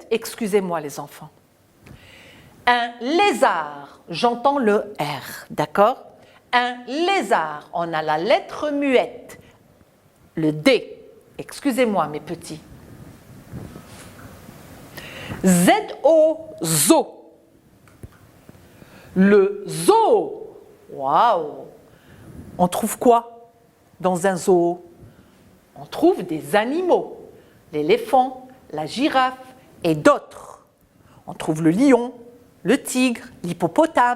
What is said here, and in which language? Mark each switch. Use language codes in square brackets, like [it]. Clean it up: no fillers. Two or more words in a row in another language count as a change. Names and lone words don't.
[fr] Excusez-moi les enfants. Un lézard, j'entends le R, d'accord? Un lézard, on a la lettre muette, le D. Excusez-moi mes petits. Z-O, zo. Le zoo. Waouh! On trouve quoi dans un zoo? On trouve des animaux. L'éléphant, la girafe et d'autres. On trouve le lion, le tigre, l'hippopotame.